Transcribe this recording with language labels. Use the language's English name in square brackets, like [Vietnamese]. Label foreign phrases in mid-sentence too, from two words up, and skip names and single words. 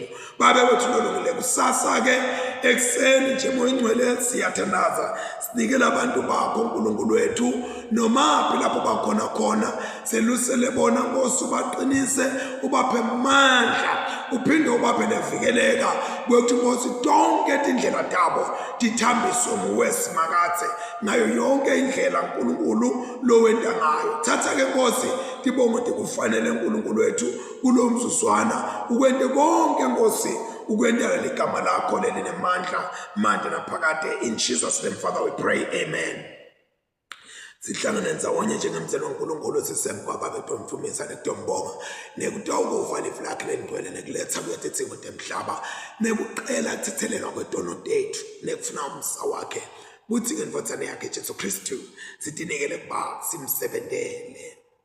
[Swati] Babe wethu lolungile kusasa ke ekseni nje moya ingcwele siyathandaza sinikela abantu bakho uNkulunkulu wethu noma phi lapho bakhona selusele bona Nkosi ubaqinise ubaphe amandla uphinde ubaphe nevikeleka kwekuthi Nkosi tonke tindlela tabo tithambiswe nguwe Simakathe ngayo yonke indlela uNkulunkulu lo wenta ngayo. Thatha ke Nkosi tibonge tikufanele uNkulunkulu wethu kulo mzuzwana ukwente konke Nkosi ukwendela ligama lakho lelinemandla manje naphakade. [English] In Jesus name Father we pray, amen. [Swati] Sihlangane ndzawonye njengemzelo uNkulunkulu sisemkwaba betomfumisa nekutombonga nekutawukuva lifu lakhe lengcwele nekuletha kuyathethingo temhlaba nekuqela kuthethelelwa kwetono tethu nekufuna umsa wakhe kuthi ngendvodzane yakhe Jesu Kristu sidinikele kuba simsebentele.